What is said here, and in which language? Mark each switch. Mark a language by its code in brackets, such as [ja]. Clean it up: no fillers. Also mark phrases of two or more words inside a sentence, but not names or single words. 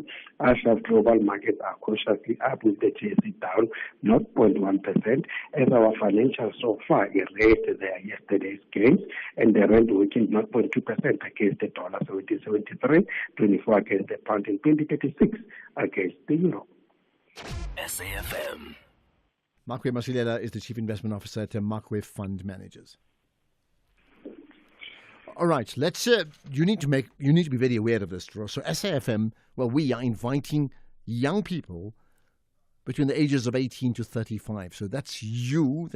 [en] Ashraf, global markets are cautiously up, with the JSE down 0.1%. As our financials so far erased their yesterday's gains, and the rand weakened 0.2% against the dollar, 17.73, 24 against the pound, and 20.36 against the euro. SAFM. Makwe Masilela is the Chief Investment Officer at Makwe Fund Managers. All right, let's. You need to be very aware of this, Dro. So SAFM, well, we are inviting young people between the ages of 18 to 35. So that's you.